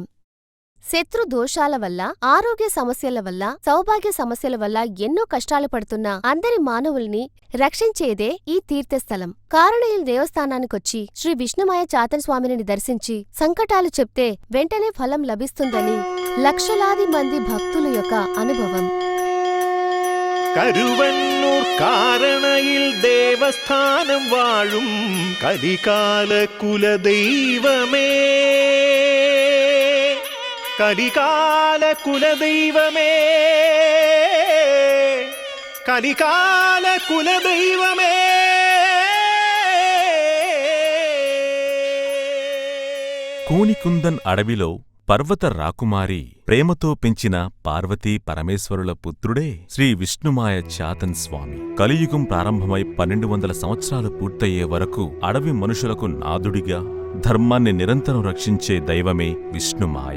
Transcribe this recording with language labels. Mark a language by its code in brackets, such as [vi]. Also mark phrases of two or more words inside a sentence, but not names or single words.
[te] శత్రు దోషాల వల్ల, ఆరోగ్య సమస్యల వల్ల, సౌభాగ్య సమస్యల వల్ల ఎన్నో కష్టాలు పడుతున్న అందరి మానవుల్ని రక్షించేదే ఈ తీర్థస్థలం. కారణయిల్ దేవస్థానానికొచ్చి శ్రీ విష్ణుమాయ చాతన్ స్వామిని దర్శించి సంకటాలు చెప్తే వెంటనే ఫలం లభిస్తుందని లక్షలాది మంది భక్తుల యొక్క అనుభవం. [ta] கருவன்னூர் காரணயில் தேவஸ்தானம் வாழும் கலிகால குல தெய்வமே, கலிகால குல தெய்வமே, கலிகால குல தெய்வமே. [te] కూనికుందన్ అడవిలో పర్వత రాకుమారి ప్రేమతో పెంచిన పార్వతీ పరమేశ్వరుల పుత్రుడే శ్రీ విష్ణుమాయ చాతన్ స్వామి. కలియుగం ప్రారంభమై 1200 సంవత్సరాలు పూర్తయ్యే వరకు అడవి మనుషులకు నాదుడిగా, ధర్మాన్ని నిరంతరం రక్షించే దైవమే విష్ణుమాయ.